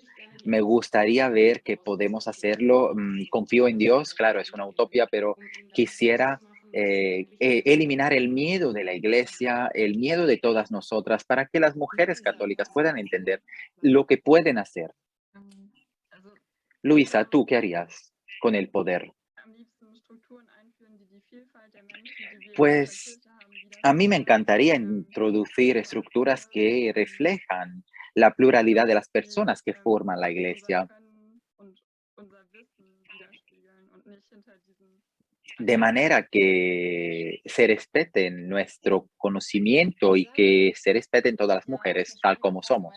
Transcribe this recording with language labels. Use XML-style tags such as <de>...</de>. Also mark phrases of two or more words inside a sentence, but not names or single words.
<es>Me gustaría ver que podemos hacerlo. Confío en Dios, claro, es una utopía, pero quisiera eliminar el miedo de la iglesia, el miedo de todas nosotras, para que las mujeres católicas puedan entender lo que pueden hacer.</es> <de>Also,</de> <es>Luisa, ¿tú qué harías con el poder?</es> <de>am liebsten Strukturen einführen, die die Vielfalt der Menschen, die wir in unserer</de> <es>Pues</es> <de>Kirche haben,</de> <es>A mí me encantaría introducir estructuras que reflejan la pluralidad de las personas que forman la Iglesia, de manera que se respeten nuestro conocimiento y que se respeten todas las mujeres tal como somos.</es>